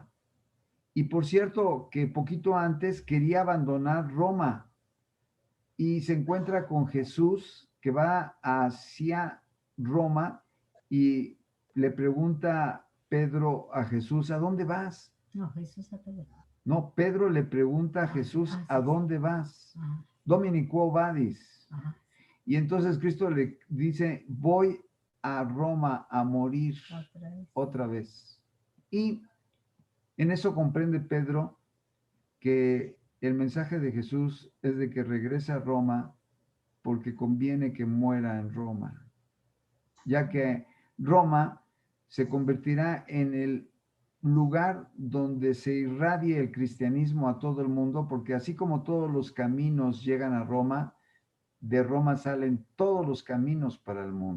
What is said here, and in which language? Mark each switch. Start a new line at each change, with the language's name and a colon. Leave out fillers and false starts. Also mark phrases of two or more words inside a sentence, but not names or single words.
Spanish: Y por cierto que poquito antes quería abandonar Roma y se encuentra con Jesús que va hacia Roma y le pregunta Pedro a Jesús, ¿a dónde vas? No, Jesús a Pedro. No, Pedro le pregunta a Jesús, sí, ¿a sí. dónde vas? Ajá,
Latin: Domini quo vadis.
Spanish: ajá. Y entonces Cristo le dice, voy a Roma a morir Otra vez. otra vez. Y en eso comprende Pedro que el mensaje de Jesús es de que regrese a Roma porque conviene que muera en Roma, ya que Roma se convertirá en el lugar donde se irradie el cristianismo a todo el mundo, porque así como todos los caminos llegan a Roma, de Roma salen todos los caminos para el mundo.